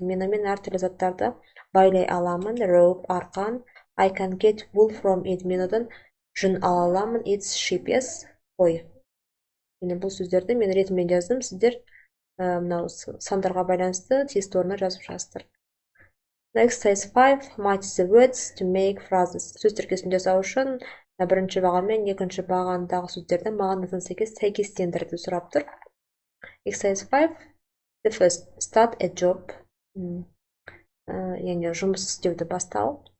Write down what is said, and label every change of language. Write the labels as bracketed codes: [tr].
[kk] Мен онымен әртүрлі заттарды байлай аламын. [en] Rope, арқан. I can get wool from it. [kk] Мен одан жүн ала аламын. [en] It's sheep, yes. Қой. [kk] Енді бұл сөздерді мен ретімен жаздым. Сіздер мынау сандарға байланысты тиісті орнына жазып жаздыр. [en] Exercise 5. Match the words to make phrases. [kk] Сөз тіркесін жасау үшін бірінші баған мен екінші бағандағы сөздерді мағынасына сәйкес сәйкестендірді сұрап тұр. [en] Exercise 5. The first. Start a job. [kk] Яғни жұмыс істеуді бастау.